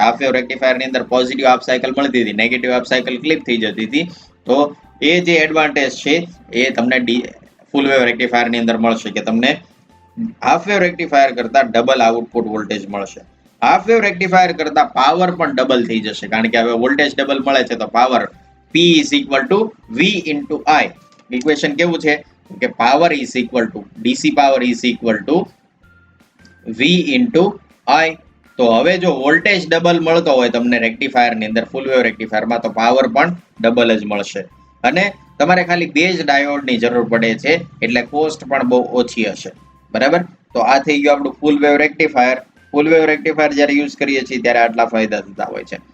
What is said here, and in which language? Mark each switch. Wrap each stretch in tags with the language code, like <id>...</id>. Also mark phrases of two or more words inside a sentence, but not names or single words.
<en>half wave rectifier</en> <gu>અંદર</gu> <en>positive half cycle</en> <gu>મળતી હતી,</gu> <en>negative half cycle clip</en> <gu>થઈ જતી હતી. તો એ જે એડવાન્ટેજ છે એ તમને</gu> <en>full wave rectifier</en> <gu>અંદર મળશે કે તમને</gu> <en>half wave rectifier</en> <gu>કરતા</gu> <en>double output voltage</en> <gu>મળશે.</gu> <en>half wave rectifier</en> <gu>કરતા પાવર પણ ડબલ થઈ જશે કારણ કે હવે</gu> <en>voltage double</en> <gu>મળે છે તો</gu> <en>power P is equal to V into I.</en> <gu>ઇક્વેશન કેવું છે કે</gu> <en>power is equal to DC power is equal to V into I.</en> <gu>તો હવે જો</gu> <en>voltage double</en> <gu>મળતો હોય તમને રેક્ટિફાયરની અંદર</gu> <en>full wave rectifier</en> <gu>તો પાવર પણ ડબલ જ મળશે. અને તમારે ખાલી બે જ ડાયોડની જરૂર પડે છે એટલે કોસ્ટ પણ બહુ ઓછી હશે. બરાબર? તો આ થઈ ગયું આપણું</gu> <en>full wave rectifier. full wave rectifier</en> <gu>જ્યારે યુઝ કરીએ છીએ ત્યારે આટલા ફાયદા થતા હોય છે.</gu>